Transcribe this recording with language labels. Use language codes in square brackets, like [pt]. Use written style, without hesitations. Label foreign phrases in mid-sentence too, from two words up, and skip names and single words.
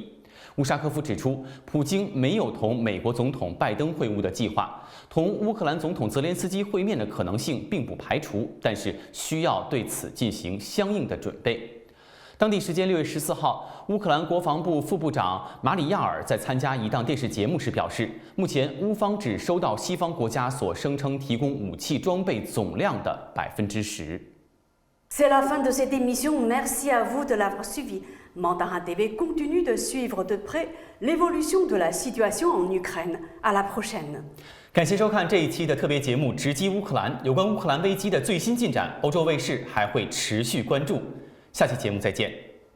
[zh] 乌沙科夫指出，普京没有同美国总统拜登会晤的计划，同乌克兰总统泽连斯基会面的可能性并不排除，但是需要对此进行相应的准备。当地时间6月14号，乌克兰国防部副部长马里亚尔在参加一档电视节目时表示，目前乌方只收到西方国家所声称提供武器装备总量的10%。 [fr] C'est la fin de cette émission. Merci à vous de l'avoir suivi. Mandarin TV continue de suivre de près l'évolution de la situation en Ukraine. À la prochaine. [zh] 感谢收看这一期的特别节目《直击乌克兰》，有关乌克兰危机的最新进展，欧洲卫视还会持续关注。下期节目再见。